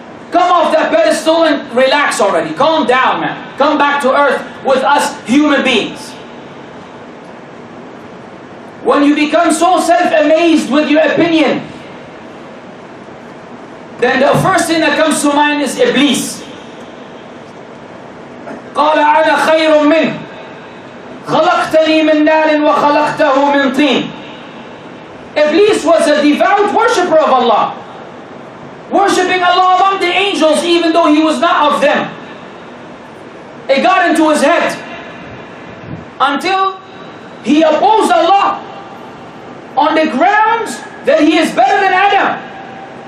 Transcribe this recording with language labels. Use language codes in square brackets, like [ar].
[en] Come off that pedestal and relax already. Calm down, man. Come back to earth with us human beings. When you become so self-amazed with your opinion, then the first thing that comes to mind is Iblis. [ar] قال أنا خير منه خلقتني من نار وخلقته من طين. [en] Iblis was a devout worshipper of Allah, worshipping Allah among the angels even though he was not of them. It got into his head until he opposed Allah on the grounds that he is better than Adam.